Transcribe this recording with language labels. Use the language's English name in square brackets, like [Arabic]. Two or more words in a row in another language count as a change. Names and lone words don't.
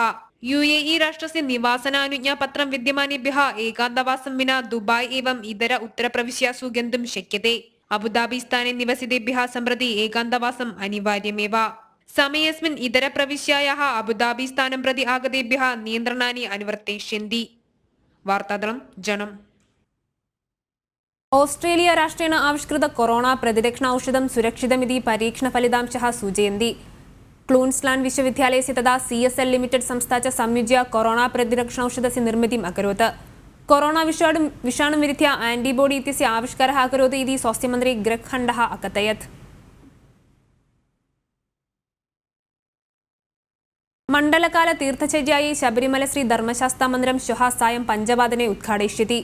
[Sanskrit] UAE राष्ट्रस्य निवासनानुज्ञापत्रं विद्यमानेभ्यः एकान्तवासं विना दुबाई एवं इतर उत्तरप्रविश्यासु गन्तुं शक्यते। अबुधाबी स्थाने निवसितेभ्यः सम्प्रति एकान्तवासम् अनिवार्यमेव। समयेऽस्मिन् इतर प्रविश्यायाः अबुधाबी स्थानं प्रति आगतेभ्यः नियन्त्रणानि अनुवर्तयिष्यन्ति। वार्तादलं जनम्। ഓസ്ട്രേലിയ രാഷ്ട്രേണ ആവിഷ്കൃത കൊറോണ പ്രതിരക്ഷണ ഔഷധം സുരക്ഷിതമിതി പരീക്ഷണഫലിതാംശः सूचयन्ति। क्वीन्स्लाण्ड् विश्वविद्यालयस्य तथा CSL लिमिटेड् संस्था च संयुज्य कोरोना प्रतिरक्षणौषधस्य निर्मितिम् अकरोत्। कोरोना विषाणुं विरुध्य आंटीबॉडी इत्यस्य आविष्कारः अकरोत् इति स्वास्थ्यमन्त्री ग्रेग् हण्टः अकथयत्। मण्डलकाल तीर्थचर्यायै शबरिमल श्री धर्मशास्तामन्दिरं श्वः सायं 5 वादने उद्घाटयिष्यति।